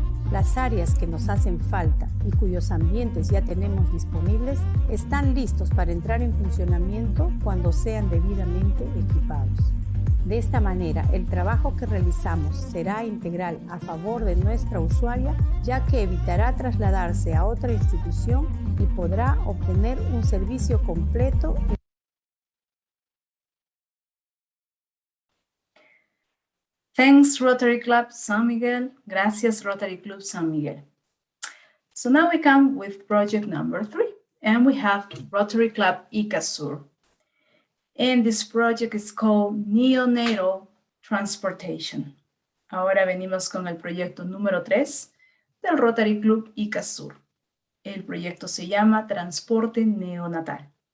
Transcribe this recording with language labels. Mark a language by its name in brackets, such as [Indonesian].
[Spanish] Las áreas que nos hacen falta y cuyos ambientes ya tenemos disponibles están listos para entrar en funcionamiento cuando sean debidamente equipados. De esta manera, el trabajo que realizamos será integral a favor de nuestra usuaria, ya que evitará trasladarse a otra institución y podrá obtener un servicio completo. [English] Thanks, Rotary Club San Miguel. [Spanish] Gracias, Rotary Club San Miguel. [English] So now we come with project number 3, and we have Rotary Club Inka Sur. And this project is called Neonatal Transportation. [Spanish] Ahora venimos con el proyecto número 3 del Rotary Club Inka Sur. El proyecto se llama Transporte Neonatal.